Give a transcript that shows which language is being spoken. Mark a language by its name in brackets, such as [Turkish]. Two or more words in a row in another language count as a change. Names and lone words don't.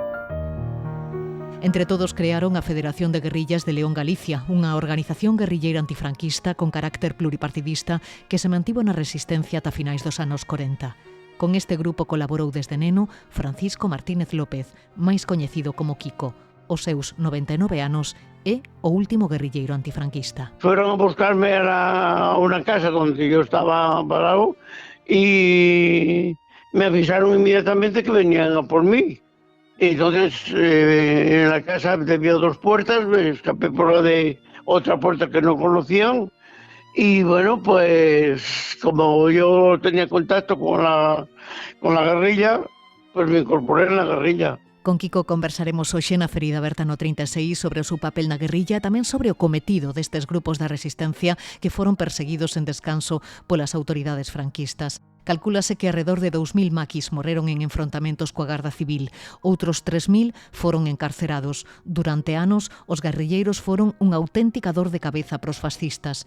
[Galician] Entre todos crearon a Federación de Guerrillas de León Galicia, unha organización guerrilleira antifranquista con carácter pluripartidista que se mantivo na resistencia ata finais dos anos 40. Con este grupo colaborou desde neno Francisco Martínez López, máis coñecido como Kiko. Os seus 99 anos é o último guerrilleiro antifranquista. [Spanish] Fueron a buscarme a una casa donde yo estaba parado y me avisaron inmediatamente que venían a por mí. Entonces, en la casa había dos puertas, me escapé por la de otra puerta que no conocían. Y bueno, pues como yo tenía contacto con la guerrilla, pues me incorporé en la guerrilla. [Galician] Con Kiko conversaremos hoxe na Ferida Aberta no 36 sobre o seu papel na guerrilla e tamén sobre o cometido destes grupos da resistencia que foron perseguidos en descanso polas autoridades franquistas. Calcúlase que alrededor de 2.000 maquis morreron en enfrontamentos coa Garda Civil. Outros 3.000 foron encarcerados. Durante anos, os guerrilleiros foron unha auténtica dor de cabeza pros fascistas.